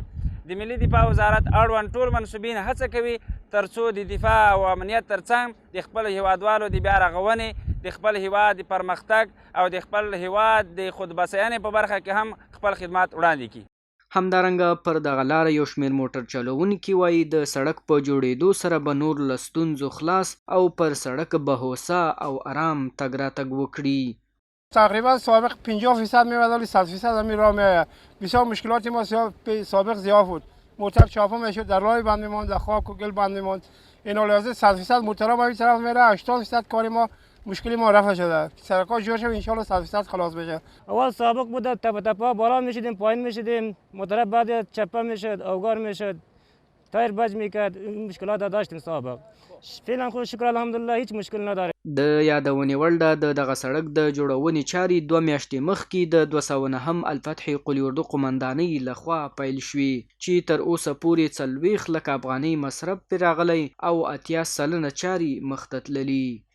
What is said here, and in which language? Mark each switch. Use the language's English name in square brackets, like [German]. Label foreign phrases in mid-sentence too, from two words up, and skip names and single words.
[Pashto] د ملي دفاع وزارت اړوند ټول منصوبین هڅه کوي تر څو د دفاع او امنیت ترڅنګ د خپل هیوادوالو د بیا رغونې، د خپل هیواد د پرمختګ او د خپل هیواد د خودبسیانې په برخه کې هم خپل خدمات وړاندې کړي. همدارنګه پر دغه لاره یو شمېر موټر چلوونکي وایي د سړک په جوړېدو سره به نور له ستونزو خلاص او پر سړک به هوسا او آرام تګ راتګ وکړي. [Persian] تقریبا سابق 50% میومد ولی 100% همین راه میآید. بسیار مشکلات ما سابق زیاد بود. موتر چاپو میشد، در راه بند میماند، در خاک و گل بند میماند. این لحظه 100% موترها به این طرف میره، 80% کار ما مشکلی ما رفع شده. سرکار جور شد [Arabic] ان شاء الله [Persian] 100% خلاص بشه. اول سابق بوده تپ تپا بالا میشدیم پایین میشدیم، موتر بعد چپه میشد، اوگار میشد، تایر بج میکرد. مشکلات داشتیم سابق. فعلا خو شکر الحمدلله هیچ مشکل نداره. [Pashto] د یادونې وړ ده د دغه سړک د جوړونې چارې 2 میاشتې مخکې د 209 الفتح قلي اردو قمندانۍ لخوا پیل شوې چې تر اوسه پورې 40 لک افغانۍ مصرف پرې راغلی او 80 سلنه چارې مخته تللي.